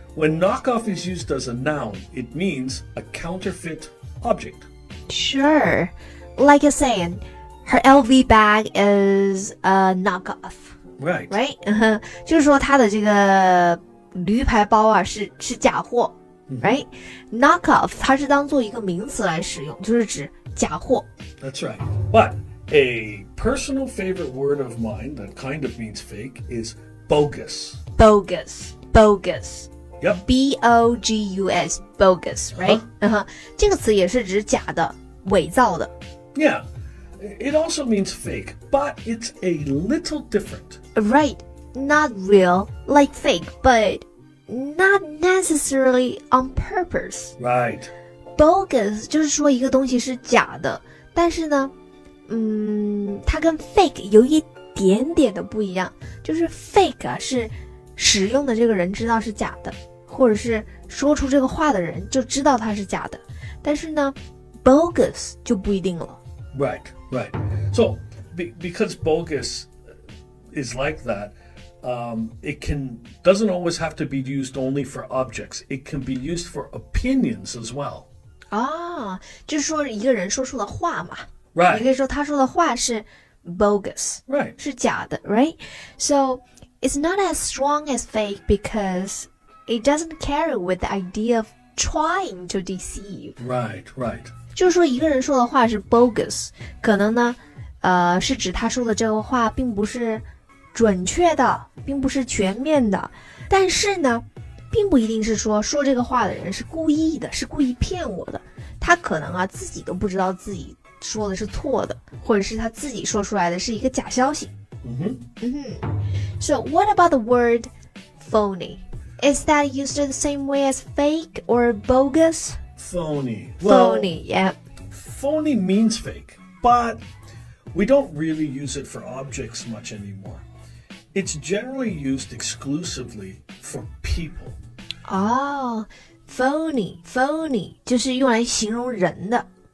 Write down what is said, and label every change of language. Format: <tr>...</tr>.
<en>When knockoff is used as a noun, it means a counterfeit object. Sure. Like you're saying, her LV bag is a knockoff. Right. Right?</en> <zh>就是说她的这个驴牌包啊是假货。</zh> <en>Right?</en> <zh>Knockoff 它是当做一个名词来使用，就是指假货。</zh> <en>That's right. But a personal favorite word of mine that kind of means fake is bogus. Bogus. Yep. B-O-G-U-S. Bogus, right?</en> <zh>这个词也是指假的、伪造的。</zh> <en>Yeah. It also means fake, but it's a little different. Right. Not real, like fake, but not necessarily on purpose. Right.</en> <zh>Bogus 就是说一个东西是假的，但是呢，它跟 fake 有一点点的不一样，就是 fake 啊是使用的这个人知道是假的，或者是说出这个话的人就知道它是假的，但是呢 bogus 就不一定了。</zh> <en>Right. So, because bogus is like that, it doesn't always have to be used only for objects. It can be used for opinions as well.</en> <zh>就是说一个人说出的话嘛。</zh> <en>Right.</en> <zh>你可以说他说的话是 bogus.</zh> <en>Right.</en> <zh>是假的</zh> <en>right? So, it's not as strong as fake because it doesn't carry with the idea of trying to deceive. Right.</en> <zh>就是说一个人说的话是 bogus， 可能呢是指他说的这个话并不是准确的，并不是全面的，但是呢并不一定是说这个话的人是故意的，是故意骗我的，他可能自己都不知道自己说的是错的，或者是他自己说出来的是一个假消息。</zh> <en>So what about the word phony? Is that used the same way as fake or bogus? Phony. Phony, yeah. Phony means fake, but we don't really use it for objects much anymore. It's generally used exclusively for people.</en> <zh>Oh, phony 就是用来形容人的。</zh>